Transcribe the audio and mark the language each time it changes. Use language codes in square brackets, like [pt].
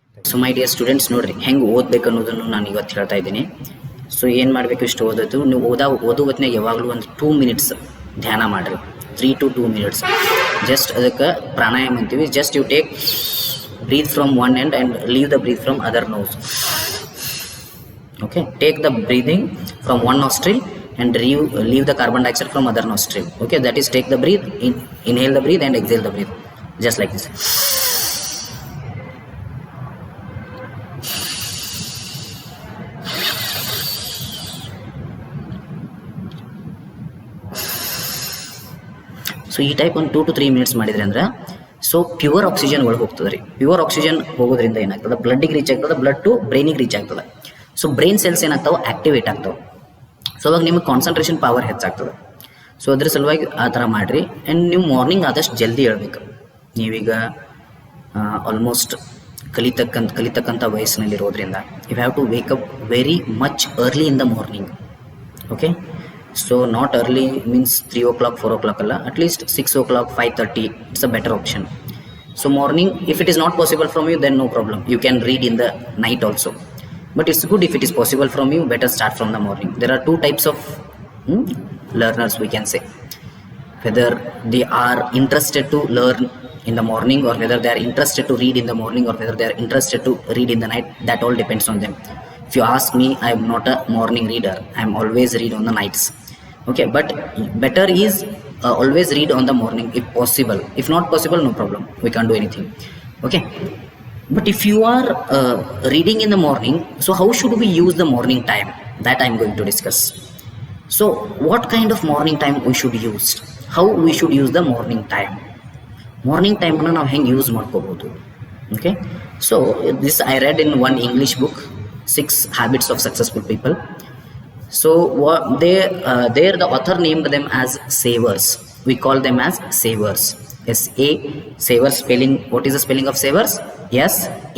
[en] so my dear students, [kn] ನೋಡ್ರಿ ಹೆಂಗೆ ಓದ್ಬೇಕು ಅನ್ನೋದನ್ನು ನಾನು ಇವತ್ತು ಹೇಳ್ತಾ ಇದ್ದೀನಿ. ಸೊ ಏನು ಮಾಡಬೇಕು, ಇಷ್ಟು ಓದೋದು ನೀವು ಓದೋ ಹೊತ್ತಿನಾಗ ಯಾವಾಗಲೂ ಒಂದು 2 ಮಿನಿಟ್ಸ್ ಧ್ಯಾನ ಮಾಡಿರಿ, [en] 3 to 2 minutes. Just [kn] ಅದಕ್ಕೆ ಪ್ರಾಣಾಯಾಮ ಅಂತೀವಿ. [en] Just you take breath from one end and leave the breath from other nose. Okay, take the breathing from one nostril and leave the carbon dioxide from other nostril. Okay, that is take the breath, inhale the breath and exhale the breath, just like this. [kn] So ಈ type ಒಂದು [en] 2 to 3 minutes [kn] ಮಾಡಿದ್ರಿ ಅಂದ್ರೆ so pure oxygen ಒಳಗೆ ಹೋಗ್ತದೆ ರೀ. Pure oxygen ಹೋಗೋದ್ರಿಂದ ಏನಾಗ್ತದೆ, ಬ್ಲಡ್ಡಿಗೆ reach ಆಗ್ತದೆ, ಬ್ಲಡ್ ಟು ಬ್ರೈನಿಗೆ ರೀಚ್ ಆಗ್ತದೆ. ಸೊ ಬ್ರೈನ್ ಸೆಲ್ಸ್ ಏನಾಗ್ತಾವೆ, ಆಕ್ಟಿವೇಟ್ ಆಗ್ತಾವೆ. ಸೊ ಅವಾಗ ನಿಮಗೆ ಕಾನ್ಸಂಟ್ರೇಷನ್ ಪವರ್ ಹೆಚ್ಚಾಗ್ತದೆ. ಸೊ ಅದ್ರ ಸಲುವಾಗಿ ಆ ಥರ ಮಾಡಿರಿ. ಆ್ಯಂಡ್ ನೀವು ಮಾರ್ನಿಂಗ್ ಆದಷ್ಟು ಜಲ್ದಿ ಹೇಳ್ಬೇಕು. ನೀವೀಗ almost ಕಲಿತಕ್ಕಂಥ ವಯಸ್ಸಿನಲ್ಲಿರೋದ್ರಿಂದ [en] You have to wake up very much early in the morning. Okay, so not early means 3 o'clock 4 o'clock ಅಲ್ಲ, at least 6 o'clock 5:30 it's a better option. So morning if it is not possible from you, then no problem, you can read in the night also. But it's good if it is possible from you, better start from the morning. There are 2 types of learners, we can say. Whether they are interested to learn in the morning, or whether they are interested to read in the morning, or whether they are interested to read in the night, that all depends on them. If you ask me, I am not a morning reader. I am always read on the nights. Okay, but better is always read on the morning if possible. If not possible, no problem, we can't do anything. Okay. But if you are reading in the morning, so how should we use the morning time? That I am going to discuss. So what kind of morning time we should use? How we should use the morning time? Morning time [kn] na ನಾವು ಹೆಂಗೆ use ಮಾಡ್ಕೋಬಹುದು? [en] Okay, so this I read in one English book, 6 Habits of Successful People. So there the author named them as savers. We call them as savers. SA, savers spelling, what is the spelling of savers? SAVERS.